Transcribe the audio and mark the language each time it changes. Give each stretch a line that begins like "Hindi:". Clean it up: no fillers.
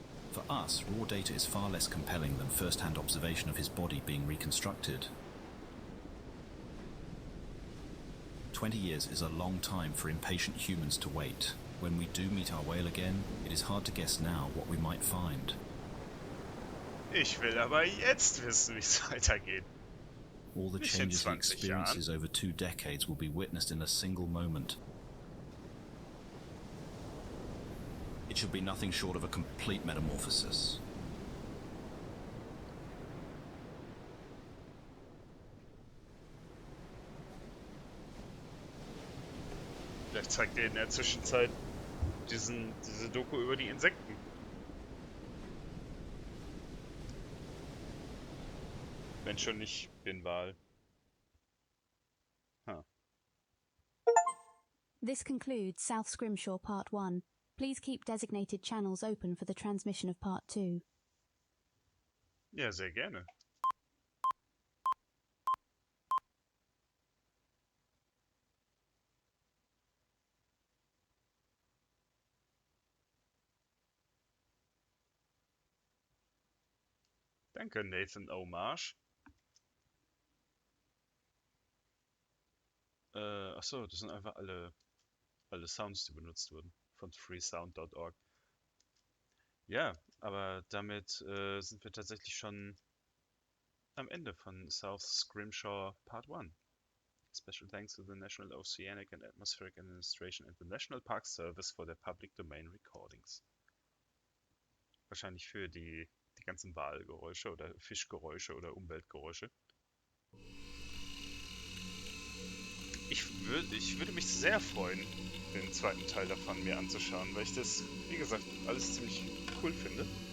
English: For us, raw data is far less compelling than first-hand observation of his body being reconstructed. 20 years is a long time for impatient humans to wait. When we do meet our whale again, it is hard to guess now what we might find.
German: Ich will aber jetzt wissen, wie es weitergeht.
English: All the
German: Nicht in
English: changes he
German: 20
English: experiences
German: Jahren.
English: over 2 decades will be witnessed in a single moment. It should be nothing short of a complete metamorphosis.
German: Vielleicht zeigt er in der Zwischenzeit diese Doku über die Insekten. Wenn schon nicht den Wal. Huh.
English: This concludes South Scrimshaw Part 1. Please keep designated channels open for the transmission of Part 2.
German: Ja, sehr gerne. Danke, Nathan Omarsh. Achso, das sind einfach alle Sounds, die benutzt wurden. Von freesound.org. Ja, aber damit sind wir tatsächlich schon am Ende von South Scrimshaw Part 1.
English: Special thanks to the National Oceanic and Atmospheric Administration and the National Park Service for their public domain recordings.
German: Wahrscheinlich für die ganzen Walgeräusche oder Fischgeräusche oder Umweltgeräusche. Ich würde mich sehr freuen, den zweiten Teil davon mir anzuschauen, weil ich das, wie gesagt, alles ziemlich cool finde.